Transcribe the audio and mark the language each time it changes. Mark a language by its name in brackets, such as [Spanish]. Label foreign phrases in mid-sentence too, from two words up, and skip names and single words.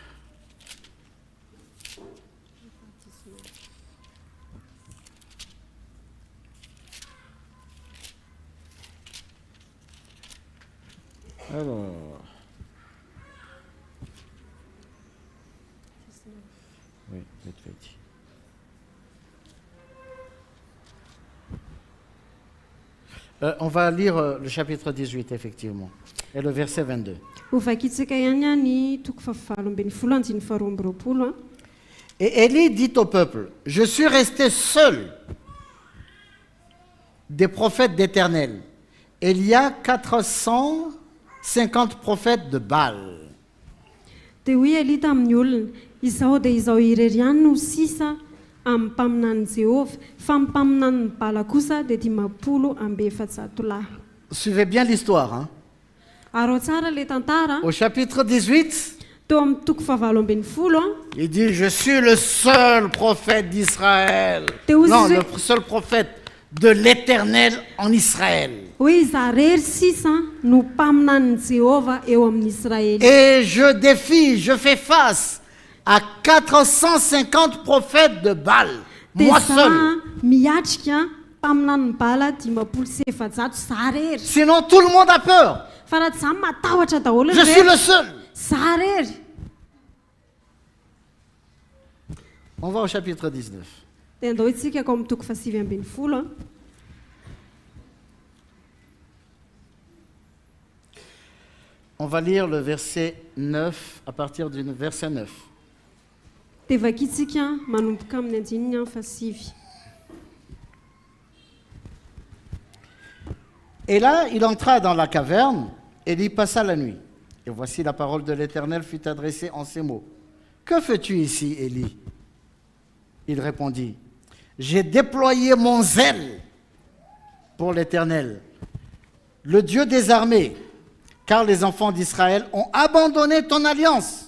[French] Alors. Oui, vite, vite. On va lire le chapitre 18, effectivement, et le verset 22. [Malagasy] ho vakitsika ihany ny toko fahavalo ambin'ny folo andiny faharoa amby roapolo [French] Et Élie dit au peuple, je suis resté seul des prophètes d'Éternel. Il y a 450 prophètes de Baal. [Malagasy] dia hoe Elia tamin'ny olona izao dia izao irery ihany no sisa amin'ny mpaminan'i Jehova, fa ny mpaminan'ny Bala kosa dia 500 lahy. [French] Suivez bien l'histoire. Hein? [Malagasy] Aro tsara le tantara [French] Au chapitre 18, [Malagasy] teo amin'ny toko fahavalo ambin'ny folo [French] il dit, je suis le seul prophète d'Israël. Théosis- Non, le seul prophète de l'Éternel en Israël. [Malagasy] hoe izaho rery sisa no mpaminan'i Jehova eo amin'ny Israely. [French] Et je défie, je fais face à 450 prophètes de Baal. [Malagasy] Dia [French] Moi [Malagasy] izaho [French] seul. [Malagasy] miatrika mpaminan'ny Bala 500 zaho rery. [French] Sinon, tout le monde a peur. [Malagasy] fa raha tsy zany matahotra daholo [French] Je suis le seul. [Malagasy] za rery. [French] On va au chapitre 19. [Malagasy] Dia andao itsika ko amin'ny toko 7:20. [French] On va lire le verset 9 à partir du verset 9. [Malagasy] Dia vakitsika manomboka amin'ny 9. [French] Et là, il entra dans la caverne et il y passa la nuit. Et voici la parole de l'Éternel fut adressée en ces mots. Que fais-tu ici, Élie? Il répondit, j'ai déployé mon zèle pour l'Éternel, le Dieu des armées, car les enfants d'Israël ont abandonné ton alliance.